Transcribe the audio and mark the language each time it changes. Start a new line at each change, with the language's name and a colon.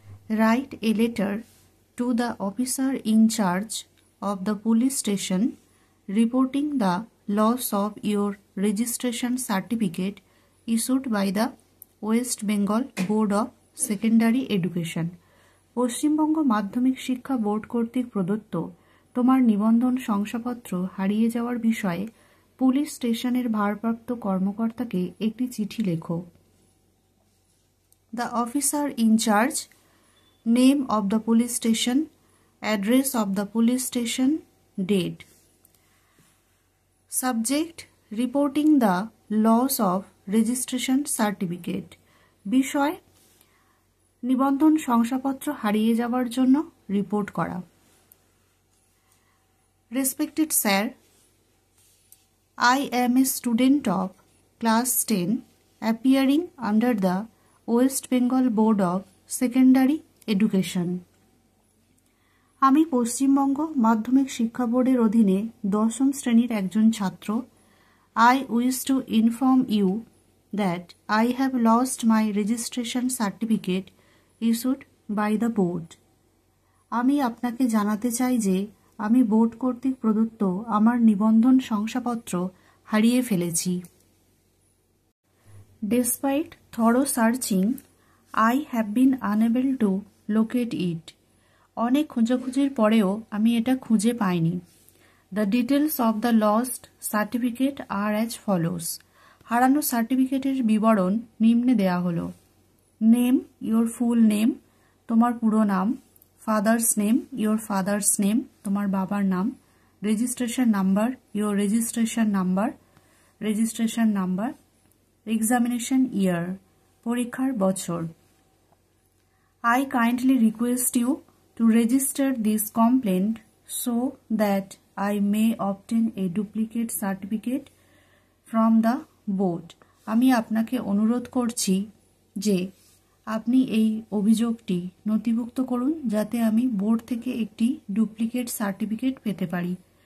English: write a letter to the officer in charge of the police station reporting the loss of your registration certificate issued by the West Bengal Board of Secondary Education.
Bangla: Paschimbanga মাধ্যমিক শিক্ষা board কর্তৃক প্রদত্ত তোমার নিবন্ধন শংসাপত্র হারিয়ে যাওয়ার বিষয়ে পুলিশ স্টেশনের ভারপ্রাপ্ত কর্মকর্তাকে একটি চিঠি লেখো।
English: The officer in charge, name of the police station, address of the police station, date. Subject, reporting the loss of registration certificate.
Bangla: বিষয়, নিবন্ধন শংসাপত্র হারিয়ে যাওয়ার জন্য রিপোর্ট করা।
English: Respected sir, I am a student of class 10 appearing under the West Bengal Board of Secondary Education.
Bangla: আমি পশ্চিমবঙ্গ মাধ্যমিক শিক্ষা বোর্ডের অধীনে 10ম শ্রেণীর একজন ছাত্র।
English: I wish to inform you that I have lost my registration certificate issued by the board.
Bangla: আমি আপনাকে জানাতে চাই যে আমি বোর্ড কর্তৃক প্রদত্ত আমার নিবন্ধন শংসাপত্র হারিয়ে ফেলেছি।
English: Despite thorough searching, I have been unable to locate it.
Bangla: অনেক খোঁজাখুঁজির পরেও আমি এটা খুঁজে পাইনি।
English: The details of the lost certificate are as follows.
Bangla: হারানো সার্টিফিকেটের বিবরণ নিম্নে দেয়া হলো।
English: name, your full name,
Bangla: তোমার পুরো নাম।
English: father's name, your father's name,
Bangla: তোমার বাবার নাম।
English: Registration number, your registration number, registration number. Examination year,
Bangla: পরীক্ষার বছর।
English: I kindly request you to register this complaint so that I may obtain a duplicate certificate from the board.
Bangla: আমি আপনাকে অনুরোধ করছি যে আপনি এই অভিযোগটি নথিভুক্ত করুন যাতে আমি বোর্ড থেকে একটি ডুপ্লিকেট সার্টিফিকেট পেতে পারি।